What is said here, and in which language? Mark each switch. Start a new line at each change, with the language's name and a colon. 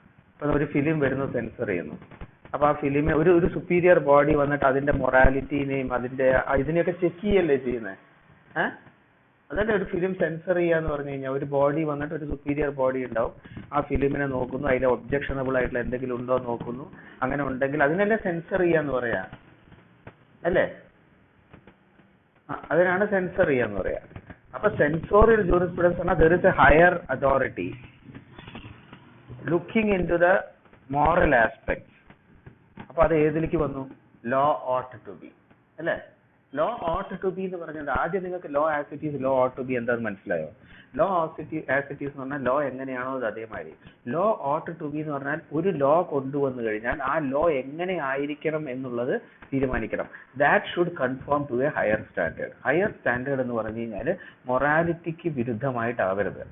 Malayalam: ഇപ്പൊ ഒരു ഫിലിം വരുന്നു, സെൻസർ ചെയ്യുന്നു. അപ്പൊ ആ ഫിലിമിന് ഒരു സുപ്പീരിയർ ബോഡി വന്നിട്ട് അതിന്റെ മൊറാലിറ്റിനെയും അതിന്റെ ഇതിനെയൊക്കെ ചെക്ക് ചെയ്യല്ലേ ചെയ്യുന്നത്? അതല്ലേ ഒരു ഫിലിം സെൻസർ ചെയ്യാന്ന് പറഞ്ഞു കഴിഞ്ഞാൽ. ഒരു ബോഡി വന്നിട്ട്, ഒരു സുപ്പീരിയർ ബോഡി ഉണ്ടാവും, ആ ഫിലിമിനെ നോക്കുന്നു, അതിൽ ഒബ്ജക്ഷണബിൾ ആയിട്ടുള്ള എന്തെങ്കിലും ഉണ്ടോ നോക്കുന്നു. അങ്ങനെ ഉണ്ടെങ്കിൽ അതിനല്ലേ സെൻസർ ചെയ്യാന്ന് പറയാ, അല്ലേ? അതിനാണ് സെൻസർ ചെയ്യാന്ന് പറയാ. അപ്പൊ സെൻസോറിയൽ ജൂറിസ്പ്രുഡൻസ് പറഞ്ഞാൽ
English: there is a higher authority looking into the moral aspects.
Malayalam: അപ്പൊ അത് ഏതിലേക്ക് വന്നു?
English: Law ought to be, അല്ലേ?
Malayalam: ലോ ought to be എന്ന് പറഞ്ഞത് ആദ്യം നിങ്ങൾക്ക്
English: law as it is,
Malayalam: law ought to be എന്താന്ന് മനസ്സിലായോ? ലോ ആസ് ഇറ്റ് ഈസ് എന്ന് പറഞ്ഞാൽ ലോ എങ്ങനെയാണോ അത് അതേമാതിരി. ലോ ought to be എന്ന് പറഞ്ഞാൽ ഒരു ലോ കൊണ്ടുവന്നു കഴിഞ്ഞാൽ ആ ലോ എങ്ങനെ ആയിരിക്കണം എന്നുള്ളത് തീരുമാനിക്കണം.
English: That should conform to a higher standard. Higher standard
Malayalam: എന്ന് പറഞ്ഞു കഴിഞ്ഞാൽ മൊറാലിറ്റിക്ക് വിരുദ്ധമായിട്ടാവരുത്.